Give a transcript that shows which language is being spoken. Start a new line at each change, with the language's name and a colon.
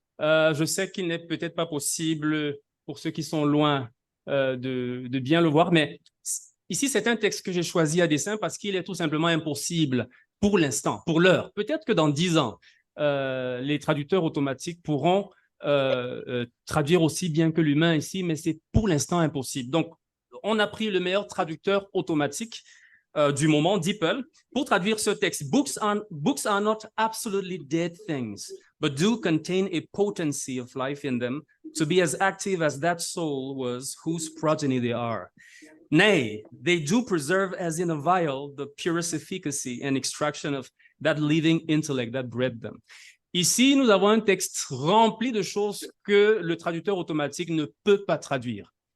French: Je sais qu'il n'est peut-être pas possible pour ceux qui sont loin de bien le voir, mais ici, c'est un texte que j'ai choisi à dessein parce qu'il est tout simplement impossible pour l'instant, pour l'heure. Peut-être que dans 10 ans, les traducteurs automatiques pourront traduire aussi bien que l'humain ici, mais c'est pour l'instant impossible. Donc, on a pris le meilleur traducteur automatique du moment, DeepL, pour traduire ce texte.
English: Books are not absolutely dead things, but do contain a potency of life in them, to be as active as that soul was whose progeny they are. Nay, they do preserve as in a vial the purest efficacy and extraction of that living intellect that bred them.
French: Ici, nous avons un texte rempli de choses que le traducteur automatique ne peut pas traduire.